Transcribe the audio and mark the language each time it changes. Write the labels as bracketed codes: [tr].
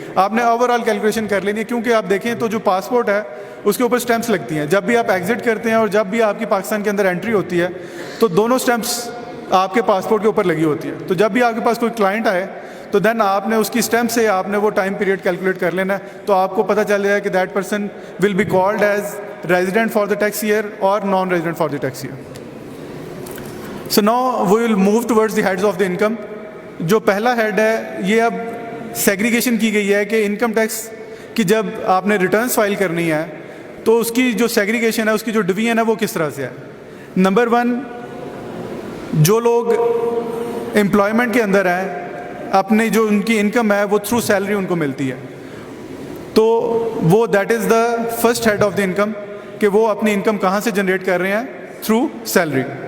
[ur] آپ نے over all calculation کر لینی ہے, کیونکہ آپ دیکھیں تو جو پاسپورٹ ہے اس کے اوپر اسٹیمپس لگتی ہیں. جب بھی آپ ایگزٹ کرتے ہیں اور جب بھی آپ کی پاکستان کے اندر انٹری ہوتی ہے تو دونوں اسٹیمپس آپ کے پاسپورٹ کے اوپر لگی ہوتی ہیں. تو جب بھی آپ کے پاس کوئی کلائنٹ آئے تو دین آپ نے اس کی اسٹیمپ سے آپ نے وہ ٹائم پیریڈ کیلکولیٹ کر لینا ہے, تو آپ کو پتہ چل جائے کہ [en] that person will be called as resident for the tax year [ur] اور non resident for the tax year. [en] So now we will move towards the heads of the income. [ur] جو پہلا ہیڈ ہے یہ اب سیگریگیشن کی گئی ہے کہ انکم ٹیکس کی جب آپ نے ریٹرنس فائل کرنی ہے تو اس کی جو سیگریگیشن ہے, اس کی جو ڈویژن ہے وہ کس طرح سے ہے. نمبر 1, جو لوگ امپلائمنٹ کے اندر ہیں اپنے جو ان کی انکم ہے وہ تھرو سیلری ان کو ملتی ہے, تو وہ [en] that is the first head of the income [ur] کہ وہ اپنی انکم کہاں سے جنریٹ کر رہے ہیں, تھرو سیلری.